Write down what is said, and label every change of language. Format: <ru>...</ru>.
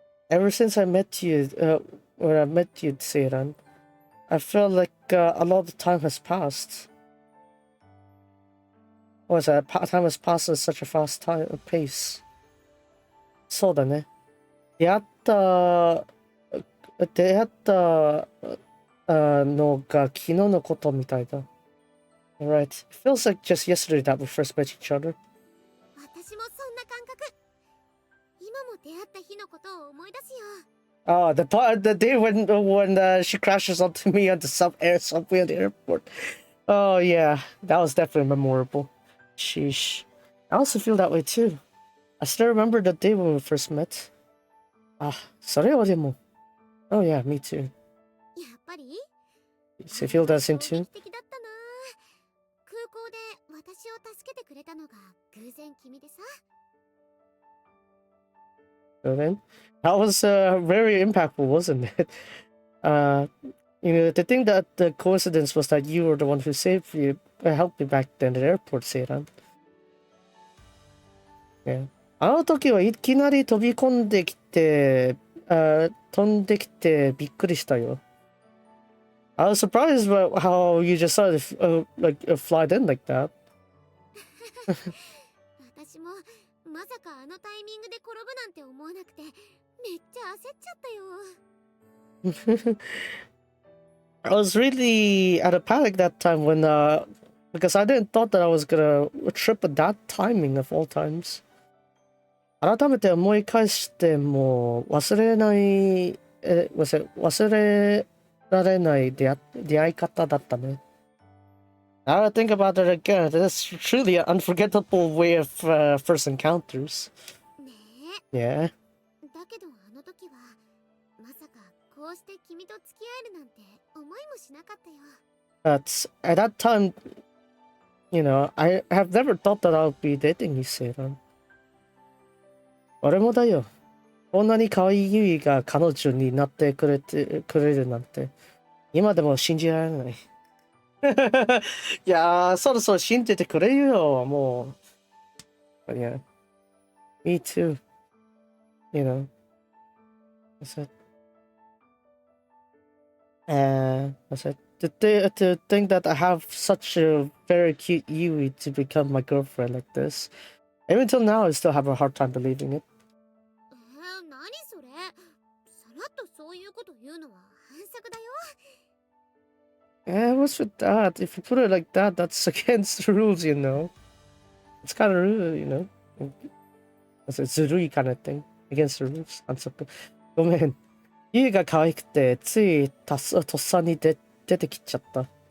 <en>Ever since I met you, Seiran, I felt like a lot of time has passed. was that time has passed at such a fast pace.</en> <ja>そうだね。出会ったのが昨日のことみたいだ。</ja> <en>Right. It feels like just yesterday that we first met each other.</en> <ja>私もそんな感覚。今も出会った日のことを思い出すよ。</ja> <en>Oh, the day when she crashes onto me on the subway at the airport. Oh yeah, that was definitely memorable. Sheesh. I also feel that way too. I still remember the day when we first met. Ah,</en> <ja>それはでも.</ja> <en>Oh yeah, me too.</en> <ja>やっぱり</ja> <en>So you feel that same too?</en> <ja>的だったな。空港で私を助けてくれたのが偶然君でさ。</ja> <en>So then, that was very impactful, wasn't it? The thing that the coincidence was that you were the one who saved me, helped me back then at the airport, Seiran. Yeah.</en> <ja>あの時はいきなり飛び込んできて、飛んできてびっくりしたよ。</ja> <en>I was surprised about how you just started fly in like that.</en> <ja>私もまさかあのタイミングで転ぶなんて思わなくてめっちゃ焦っちゃったよ。</ja> <en>I was really at a panic that time when because I didn't thought that I was gonna trip at that timing of all times.</en> <ja>改めて思い返しても忘れられない出会い方だったね。</ja> <en>Now I think about it again, that's truly an unforgettable way of first encounters.</en> <ja>ね</ja> <en>Yeah.</en> <ja>え。だけどあの時はまさかこうして君と付き合えるなんて思いもしなかったよ。</ja> <en>But at that time, I have never thought that I would be dating you, Seiran.</en> <ja>俺もだよ。こんなに可愛いユイが彼女になってくれるなんて、今でも信じられない。いやー、そろそろ信じてくれよ、もう。</ja> <en>But yeah, me too. That's it. That's it. To think that I have such a very cute Yui to become my girlfriend like this. Even till now, I still have a hard time believing it.</en> <ja>何それ。さらっとそういうこと言うのは反則だよ。</ja> <en>What's with that? If you put it like that, that's against the rules, It's kind of rude, It's a</en> <ja>ずるい</ja> <en>kind of thing. Against the rules.</en> <ja>反則。ごめん。ユイが可愛くて、ついとっさに出てきちゃった。</ja>